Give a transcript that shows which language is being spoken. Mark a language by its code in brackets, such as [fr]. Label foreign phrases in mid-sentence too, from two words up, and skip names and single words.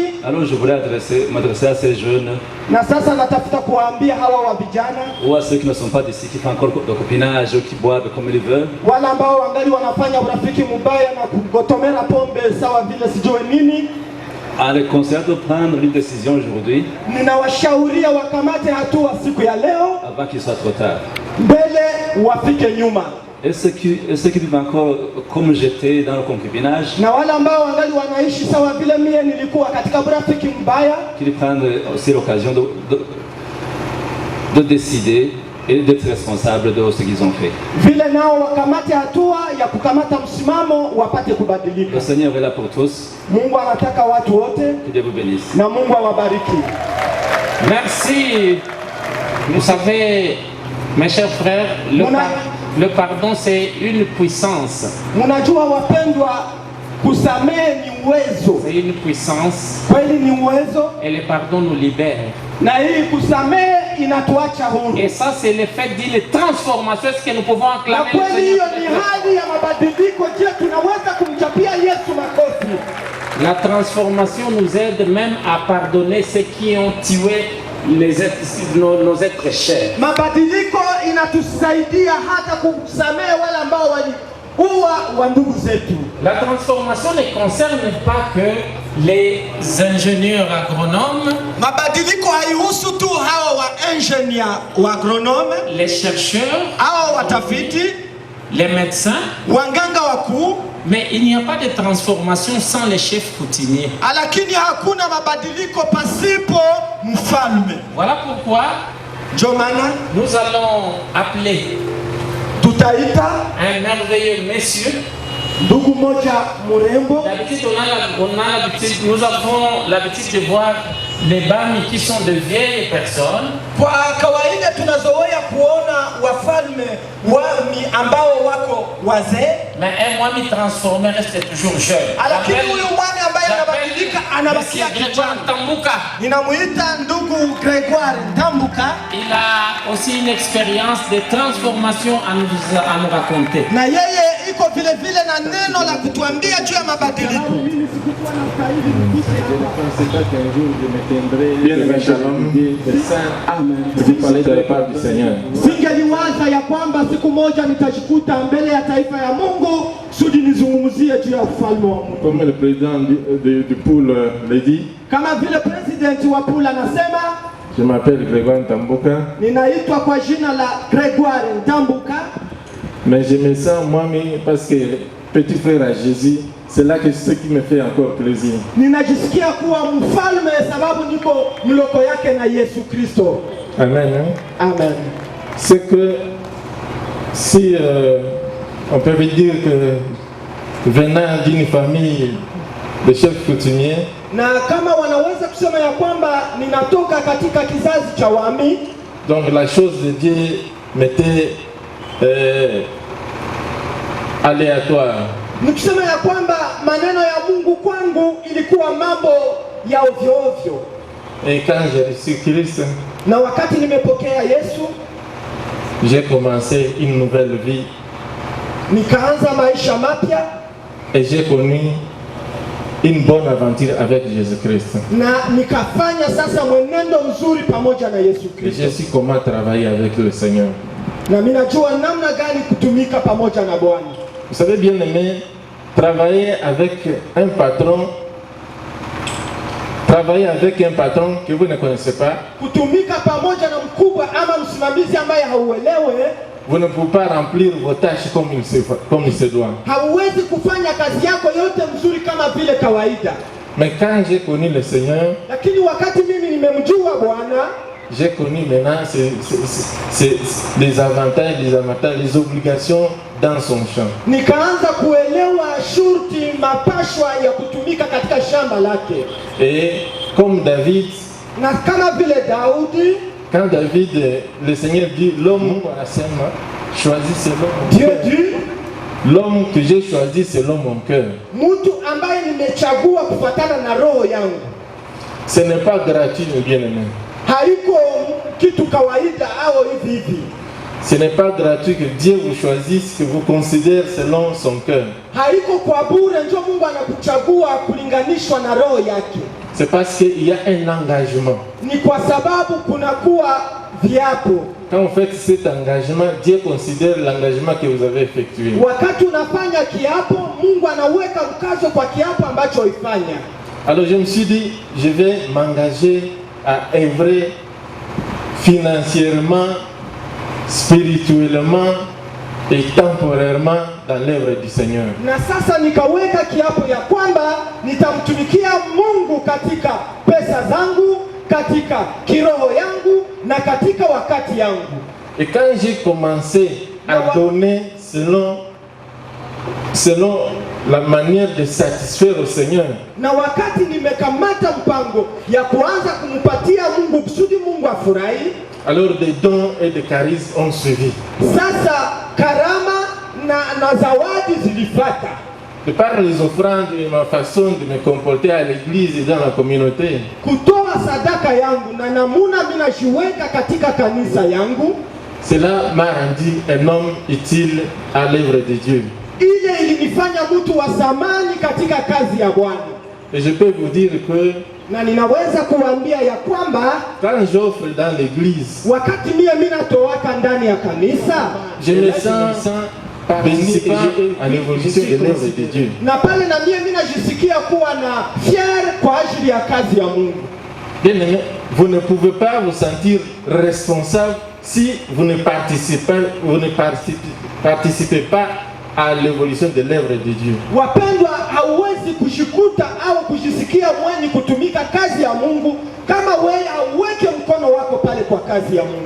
[fr] Alors je voulais m'adresser à ces jeunes. [sw] Na sasa natafuta kuwaambia hawa wa vijana, [fr] ou à ceux qui ne sont pas d'ici, qui font encore de copinage, qui boivent comme ils veulent. [sw] Wale ambao wangali wanafanya urafiki mbaya na kugotomera pombe sawa vile sijue nini. [fr] En les conseillant de prendre une décision aujourd'hui. [sw] Ninawashauria wakamate hatua siku ya leo. [fr] Avant qu'il soit trop tard. [sw] Mbele wafike nyuma. [fr] Et ceux qui vivent encore comme j'étais dans le concubinage, [sw] na wale ambao wangali wanaishi sawa vile mie nilikuwa katika urafiki mbaya, [fr] qu'ils prennent aussi l'occasion de décider et d'être responsables de ce qu'ils ont fait. [sw] Vile nao wakamate hatua ya kukamata msimamo wapate kubadilika. [fr] Le Seigneur est là pour tous. [sw] Mungu anataka watu wote. [fr] Que Dieu vous bénisse. [sw] Na Mungu awabariki. [fr] Merci. Vous savez, mes chers frères, le pardon c'est une puissance. [sw] Munajua wapendwa, kusamehe ni uwezo. [fr] C'est une puissance. [sw] Kweli ni uwezo. [fr] Et le pardon nous libère. [sw] Na hii kusamehe inatuacha huru. [fr] Et ça c'est l'effet d'une transformation, ce que nous pouvons acclamer. [sw] Na kweli hiyo ni hali ya mabadiliko. Je, tunaweza kumchapia Yesu makofi? [fr] La transformation nous aide même à pardonner ceux qui ont tué nos êtres chers. [sw] Mabadiliko inatusaidia hata kusamehe wale ambao waliua wa ndugu zetu. [fr] La transformation ne concerne pas que les ingénieurs agronomes. [sw] Mabadiliko haihusu tu hawa wa ingénieur wa agronome, [fr] les chercheurs, [sw] hawa watafiti, [fr] les médecins, [sw] wanganga wakuu. [fr] Mais il n'y a pas de transformation sans les chefs coutumiers. [sw] Lakini hakuna mabadiliko pasipo mfalme. [fr] Voilà pourquoi nous allons appeler [sw] tutaita [fr] un merveilleux monsieur. [sw] Ndugu moja murembo. [fr] D'habitude nous avons l'habitude de voir les bami qui sont de vieilles personnes. [sw] Kwa kawaida tunazoea kuona wafalme wami ambao wako wazee. [fr] Mais un mwami transformé reste toujours jeune. [sw] Lakini huyu mwami ambaye anabadilika anabakia kijana. Ntambuka. Ninamuita ndugu Grégoire Ntambuka. [fr] Il a aussi une expérience de transformation à nous raconter. [sw] Na yeye iko vile vile na neno la kutuambia juu ya mabadiliko. [fr] Bien-aimé Shalom, vous parlez de la part du Seigneur. [sw] Singeliwaza ya kwamba siku moja nitajikuta mbele ya taifa ya Mungu sudi nizungumzie juu ya ufalme wa Mungu. [fr] Comme le président du pool l'a dit, [sw] kama vile president wa pool anasema, [fr] je m'appelle Grégoire Ntambuka. [sw] Ninaitwa kwa jina la Grégoire Ntambuka. [fr] Mais je me sens moi-même parce que petit frère à Jésus, c'est là que ce qui me fait encore plaisir. [sw] Ninajisikia kuwa mfalme sababu niko mloko yake na Yesu Kristo. [fr] Amen. Hein? Amen. C'est que si on peut dire que venant d'une famille de chefs coutumiers, [sw] na kama wanaweza kusema ya kwamba ninatoka katika kizazi cha wami, [fr] donc la chose de Dieu m'était aléatoire. [sw] Nikisema ya kwamba maneno ya Mungu kwangu ilikuwa mambo ya ovyo ovyo. [fr] Et quand j'ai reçu Christ, [sw] na wakati nimepokea Yesu, [fr] j'ai commencé une nouvelle vie. [sw] Nikaanza maisha mapya. [fr] Et j'ai connu une bonne aventure avec Jésus-Christ. [sw] na nikafanya sasa mwenendo mzuri pamoja na Yesu Kristo. [fr] Je sais comment travailler avec le Seigneur. [sw] Na mimi najua namna gani kutumika pamoja na Bwana. [fr] Vous savez bien aimé, travailler avec un patron que vous ne connaissez pas, [sw] Kutumika pamoja na mkubwa ama msimamizi ambaye hauelewe, [fr] vous ne pouvez pas remplir vos tâches comme il se doit. [sw] hauwezi kufanya kazi yako yote mzuri kama vile kawaida. [fr] Mais quand j'ai connu le Seigneur, [sw] Lakini wakati mimi nimemjua Bwana, [fr] j'ai connu maintenant les avantages, les obligations dans son champ. [sw] nikaanza kuelewa shurti mapashwa ya kutumika katika shamba lake. [fr] Et comme David, [sw] Na kama vile Daudi, [fr] quand David, le Seigneur dit, l'homme choisit selon mon Dieu cœur. dit, L'homme que j'ai choisi selon mon cœur. [sw] mtu ambaye nimechagua kufuatana na roho yangu. [fr] Ce n'est pas gratuit, mes bien-aimés. [sw] Haiko kitu kawaida au hivi hivi. [fr] Ce n'est pas gratuit que Dieu vous choisisse, que vous considère selon son cœur. [sw] Haiko kwa bure ndio Mungu anakuchagua kulinganishwa na roho yake. [fr] C'est parce qu'il y a un engagement. [sw] Ni kwa sababu kunakuwa viapo. [fr] Quand vous faites cet engagement, Dieu considère l'engagement que vous avez effectué. [sw] Wakati unafanya kiapo, Mungu anaweka mkazo kwa kiapo ambacho uifanya. [fr] Alors je me suis dit, je vais m'engager à œuvrer financièrement, spirituellement et temporairement dans l'œuvre du Seigneur. [sw] Na sasa nikaweka kiapo ya kwamba nitamtumikia Mungu katika pesa zangu, katika kiroho yangu na katika wakati yangu. [fr] Et quand j'ai commencé à donner selon la manière de satisfaire au Seigneur, [sw] Na wakati nimekamata mpango ya kuanza kumpatia Mungu kusudi Mungu afurahi, [fr] alors des dons et des charismes ont suivi. [sw] sasa karama na zawadi zilifuata. [fr] De par les offrandes et ma façon de me comporter à l'église et dans la communauté, [sw] Kutoa sadaka yangu na namuna mimi najiweka katika kanisa yangu, [fr] cela m'a rendu un homme utile à l'œuvre de Dieu. [sw] ile ilinifanya mtu wa zamani katika kazi ya Bwana. [fr] Et je peux vous dire que [sw] Na ninaweza kuambia ya kwamba [fr] quand j'offre dans l'église, [sw] wakati mimi natoaka ndani ya kanisa, [fr] je me sens participer à l'évolution de l'œuvre de Dieu. [sw] na pale na mimi najisikia kuwa na fier kwa ajili ya kazi ya Mungu. [fr] Bien aimé, vous ne pouvez pas vous sentir responsable si vous ne participez pas à l'évolution de l'œuvre de Dieu. [sw] Wapendwa, hauwezi kushikuta au kujisikia mwenye kutumika kazi ya Mungu kama wewe hauweke mkono wako pale kwa kazi ya Mungu.